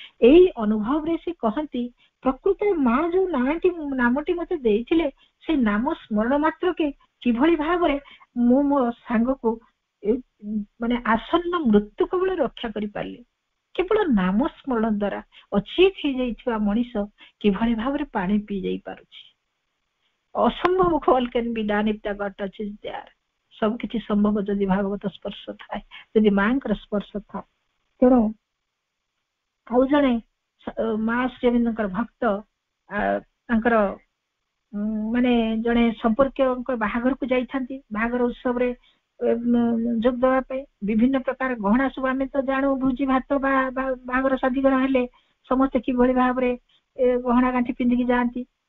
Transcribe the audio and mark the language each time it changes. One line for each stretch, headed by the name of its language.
Odia: ଏଇ ଅନୁଭବରେ ସେ କହନ୍ତି ପ୍ରକୃତରେ ମା ଯୋଉ ନାମଟି ମତେ ଦେଇଥିଲେ, ସେଇ ନାମ ସ୍ମରଣ ମାତ୍ରକେ କିଭଳି ଭାବରେ ମୁଁ ମୋ ସାଙ୍ଗକୁ ମାନେ ଆସନ୍ନ ମୃତ୍ୟୁ କେବଳ ରକ୍ଷା କରିପାରିଲି। କେବଳ ନାମ ସ୍ମରଣ ଦ୍ଵାରା ଅଚେତ ହେଇଯାଇଥିବା ମଣିଷ କିଭଳି ଭାବରେ ପାଣି ପିଇ ଯାଇ ପାରୁଛି। ଅସମ୍ଭବ
English: all can be done if the God touches there।
Odia: ସବୁ କିଛି ସମ୍ଭବ ଯଦି ଭାଗବତ ସ୍ପର୍ଶ ଥାଏ, ଯଦି ମାଙ୍କର ସ୍ପର୍ଶ ଥାଏ। ତେଣୁ ଆଉ ଜଣେ ମା ଶ୍ରୀ ଅରବିନ୍ଦଙ୍କର ଭକ୍ତ ତାଙ୍କର ମାନେ ଜଣେ ସମ୍ପର୍କୀୟଙ୍କ ବାହାଘରକୁ ଯାଇଥାନ୍ତି। ବାହାଘର ଉତ୍ସବରେ ଯୋଗ ଦେବା ପାଇଁ ବିଭିନ୍ନ ପ୍ରକାର ଗହଣା ସବୁ ଆମେ ତ ଜାଣୁ, ଭୋଜି ଭାତ ବା ବାହାଘର ସାଧିଗର ହେଲେ ସମସ୍ତେ କିଭଳି ଭାବରେ ଗହଣା ଗାଣ୍ଠି ପିନ୍ଧିକି ଯାଆନ୍ତି।